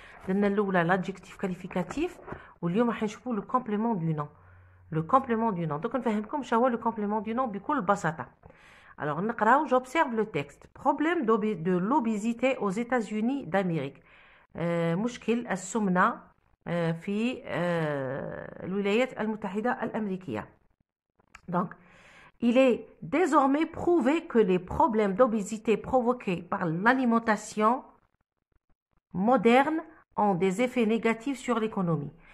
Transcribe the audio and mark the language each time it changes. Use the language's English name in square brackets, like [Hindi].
[Arabic] درنا الأولى لادجيكتيف كاليفيكاتيف، واليوم راح نشوفوا لو كومبليمون دو نون. لو كومبليمون دو نون دوك نفهمكم شنو هو لو كومبليمون دو نون بكل بساطة. [French] Alors, j'observe le texte. Problème de l'obésité aux États-Unis d'Amérique. [Arabic] مشكل السمنة في الولايات المتحدة الأمريكية. [French] Donc, il est désormais prouvé que les problèmes d'obésité provoqués par l'alimentation moderne ont des effets négatifs sur l'économie.